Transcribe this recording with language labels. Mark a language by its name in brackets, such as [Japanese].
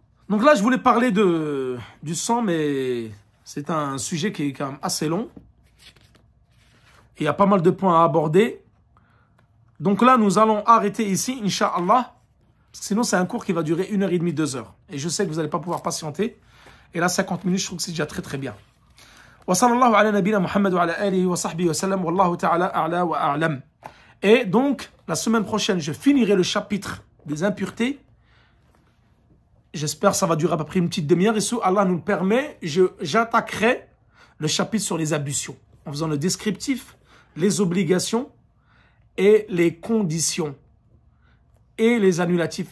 [French] Donc là, je voulais parler du sang, mais c'est un sujet qui est quand même assez long. Il y a pas mal de points à aborder. Donc là, nous allons arrêter ici, Inch'Allah. Sinon, c'est un cours qui va durer 1h30, 2 heures. Et je sais que vous n'allez pas pouvoir patienter. Et là, 50 minutes, je trouve que c'est déjà très très bien. [Arabic] وصلى الله على نبينا محمد وعلى آله وصحبه وسلم والله تعالى أعلى وأعلم. [French] Et donc, la semaine prochaine, je finirai le chapitre des impuretés. J'espère que ça va durer à peu près une petite demi-heure. Et si Allah nous le permet, j'attaquerai le chapitre sur les ablutions, en faisant le descriptif, les obligations et les conditions et les annulatifs.